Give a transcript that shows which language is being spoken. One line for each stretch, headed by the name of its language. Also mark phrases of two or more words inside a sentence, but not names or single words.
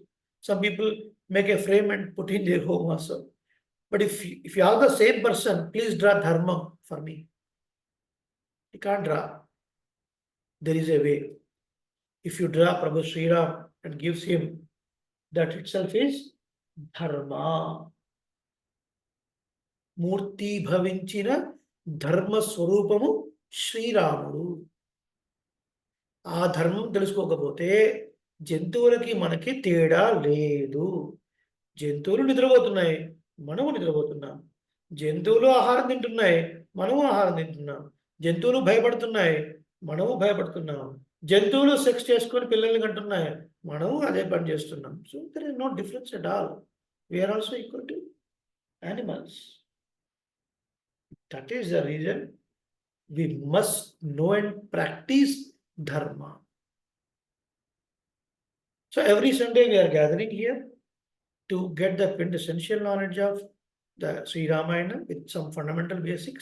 English: Some people make a frame and put in their home also. But if you are the same person, please draw dharmam for me. You can't draw. There is a way. If you draw Prabhu Sri Ram and gives him, that itself is dharma.
Telugu: మూర్తి భవించిన ధర్మ స్వరూపము శ్రీ రాముడు. ఆ ధర్మం తెలుసుకోకపోతే జంతువులకి మనకి తేడా లేదు. జంతువులు నిద్రపోతున్నాయి, మనము నిద్రపోతున్నాం. జంతువులు ఆహారం తింటున్నాయి, మనము ఆహారం తింటున్నాం. జంతువులు భయపడుతున్నాయి, మనము భయపడుతున్నాం. జంతువులు సెక్స్ చేసుకొని పిల్లల్ని కంటున్నాయి, మనము అదే పని చేస్తున్నాం.
English: So there is no difference at all. We are also equal to animals. That is the reason we must know and practice dharma. So every Sunday we are gathering here to get the quintessential knowledge of the Sri Ramayana with some fundamental basics.